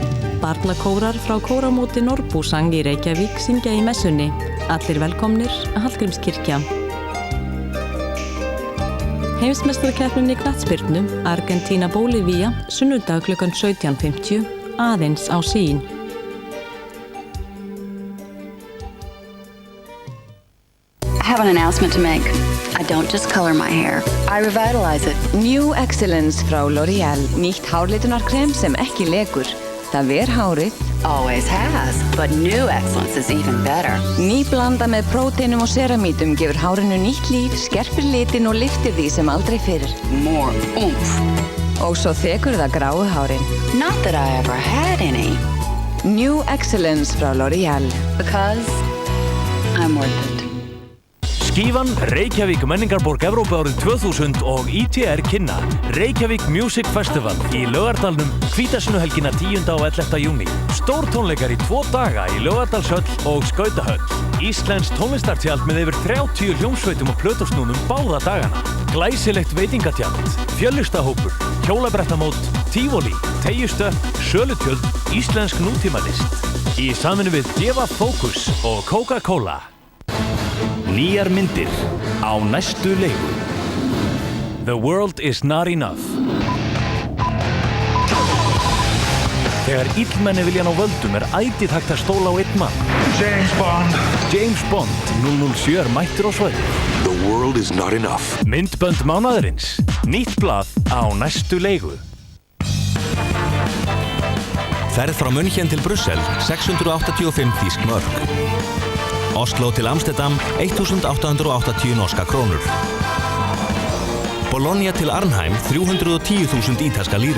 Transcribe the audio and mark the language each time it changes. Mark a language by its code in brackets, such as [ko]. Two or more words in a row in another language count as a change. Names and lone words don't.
[is] Barnakórar frá kóramóti Norrbúsang í Reykjavík syngja í messunni. Allir velkomnir, Hallgrímskirkja. Heimsmeistarakeppnin í knattspyrnu, Argentína-Bólivía, sunnudag klukkan 17:50, aðeins á Sín. [en] I have an announcement to make. I don't just color my hair. I revitalize it. [is] New Excellence frá L'Oreal. Nýtt hárlitunarkrem sem ekki lekur. Það ver hárið. [en] Always has, but New Excellence is even better. [is] Ný blanda með próteinum og seramítum gefur hárinu nýtt líf, skerpir litin og lyftir því sem aldrei fyrr. [en] More oomph. [is] Og svo þekur það gráu hárin. [en] Not that I ever had any. [is] New Excellence frá L'Oreal. [en] Because I'm worth it. [is] Skífan, Reykjavík menningarborg Evrópu árið 2000 og ITR kynna Reykjavík Music Festival í Laugardalnum hvítasunnuhelgina 10. og 11. júní. Stór tónleikar í 2 daga í Laugardalshöll og Skautahöll. Íslenskt tónlistartjald með yfir 30 hljómsveitum og plötusnúðum báða dagana. Glæsilegt veitingatjald, fjölistahópur, hjólabrettamót, tívolí, teygjustöpp, sölutjöld, íslensk nútímalist. Í samvinnu við Gefa Fókus og Coca-Cola. Nýjar myndir á næstu leigu. [en] The world is not enough. [is] Þegar illmenni vilja ná völdum ætíð hægt að stóla á einn mann. James Bond 007 mættur á svæðið. [en] The world is not enough. [is] Myndbönd mánaðarins. Nýtt blað á næstu leigu. Ferð frá München til Brussel 685 þýsk mörk. Oslo til Amsterdam 1880 norska krónur. Bologna til Arnheim 310.000 ítalska lírur.